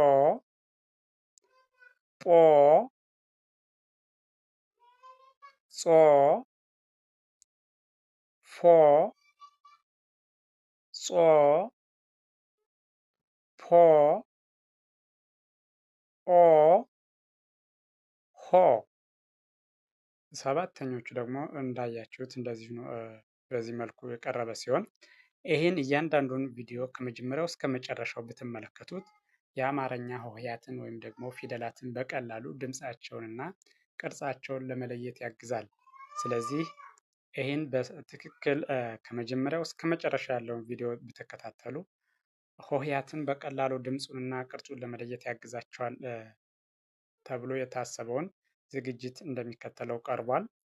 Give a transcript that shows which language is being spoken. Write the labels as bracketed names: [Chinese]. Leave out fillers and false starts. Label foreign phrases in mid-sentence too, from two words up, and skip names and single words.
[Amharic] ጶ ጾ ፎ ጾ ፖ ኦ ሆ ሰባተኞቹ ደግሞ እንዳያችሁት እንደዚሁ ነው። በዚህ መልኩ የቀረበ ሲሆን ይህን እያንዳንዱን ቪዲዮ ከመጀመሪያው እስከ መጨረሻው ብትመለከቱት የአማርኛ ሆሄያትን ወይም ደግሞ ፊደላትን በቀላሉ ድምፃቸውንና ቅርጻቸውን ለመለየት ያግዛል። ስለዚህ ይህን በትክክል ከመጀመሪያው እስከ መጨረሻ ያለውን ቪዲዮ ብትከታተሉ ሆሄያትን በቀላሉ ድምፁንና ቅርጹን ለመለየት ያግዛቸዋል ተብሎ የታሰበውን ዝግጅት እንደሚከተለው ቀርቧል።